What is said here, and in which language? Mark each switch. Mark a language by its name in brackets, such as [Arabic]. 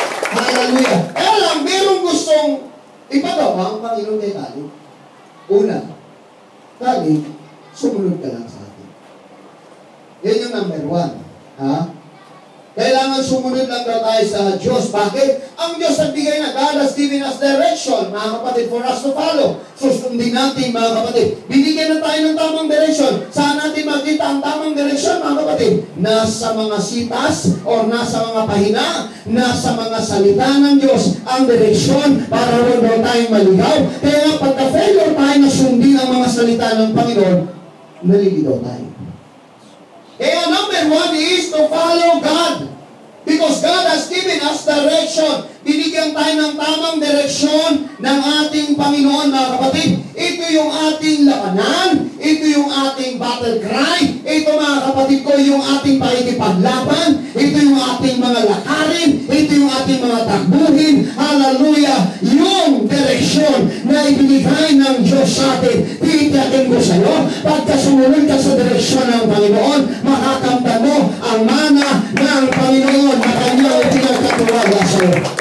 [Filipino] Hallelujah. Kaya lang, mayroong gustong ipagawa ang Panginoon kay Caleb. Una, Caleb, sumunod ka lang sa atin. Yan yung number 1. Ha? Kailangan sumunod lang daw tayo sa Diyos. Bakit? Ang Diyos nagbigay na. [English] God has given us direction, [Filipino] mga kapatid, [English] for us to follow. [Filipino] Susundin natin, mga kapatid. Binigyan na tayo ng tamang direction. Saan natin makita ang tamang direction, mga kapatid? Nasa mga sitas o nasa mga pahina, nasa mga salita ng Diyos ang direksyon para ron daw tayong maligaw. Kaya nga, pagka-failure tayo na sundin ang mga salita ng Panginoon, naliligaw tayo. Kaya [English] number 1 is to follow God. Because God has given us direction. [Filipino] Binigyan tayo ng tamang direksyon ng ating Panginoon, mga kapatid. Ito yung ating labanan. Ito yung ating battle cry. Ito, mga kapatid ko, yung ating pakikipaglaban. Ito yung ating mga lakarin. Ito yung ating mga takbuhin. Hallelujah. Yung direksyon na ibinigay ng Diyos sa atin. Titiyakin ko sa iyo, pagka sumunod ka sa direksyon ng Panginoon, makakamta mo ang mana ng Panginoon na kanyang pinagkatuwala sa iyo.